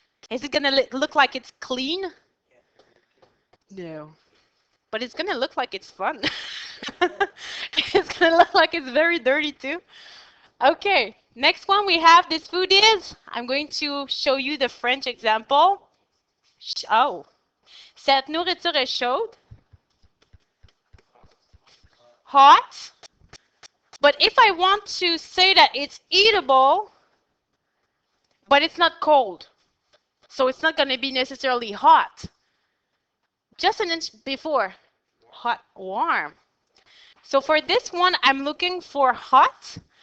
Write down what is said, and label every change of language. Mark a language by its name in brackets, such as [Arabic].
[English] Is it going to look like it's clean? No. But it's going to look like it's fun. It's going to look like it's very dirty too. Okay, next one we have, this food is, I'm going to show you the French example. [French] Oh, cette nourriture est chaude. [English] Hot. But if I want to say that it's eatable, but it's not cold, so it's not going to be necessarily hot. Just an inch before, hot, warm. So for this one, I'm looking for hot.